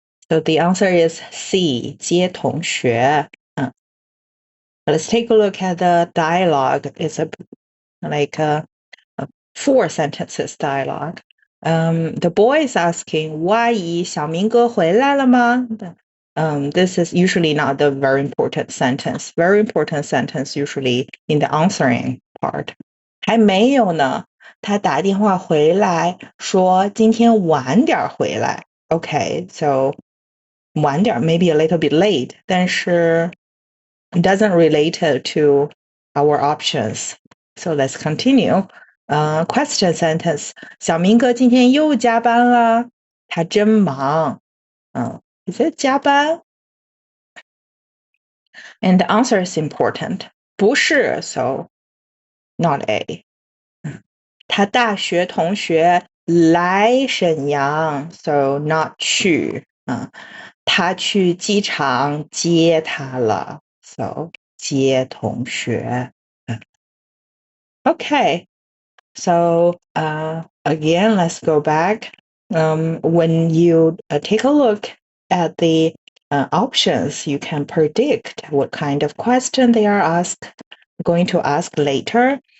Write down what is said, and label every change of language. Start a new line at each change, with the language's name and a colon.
English: So the answer is C,
Chinese: 接同学.
English: Let's take a look at the dialogue. It's like a 4 sentences dialogue. The boy is asking,
Chinese: 吴阿姨，小明哥回来了吗?
English: This is usually not the very important sentence. Very important sentence usually in the answering part.
Chinese: 还没有呢，他打电话回来说今天晚点回来。
English: Okay, so 晚点 maybe a little bit late,
Chinese: 但是
English: it doesn't relate to our options. So let's continue. Question sentence.
Chinese: 小明哥今天又加班了，他真忙。
English: Is it 加班? And the answer is important.
Chinese: 不是
English: so not A.
Chinese: 他大学同学来沈阳
English: so not
Chinese: 去。他去机场接他了
English: so
Chinese: 接同学。
English: Okay, so again, let's go back. When you take a look at the options, you can predict what kind of question they are going to ask later.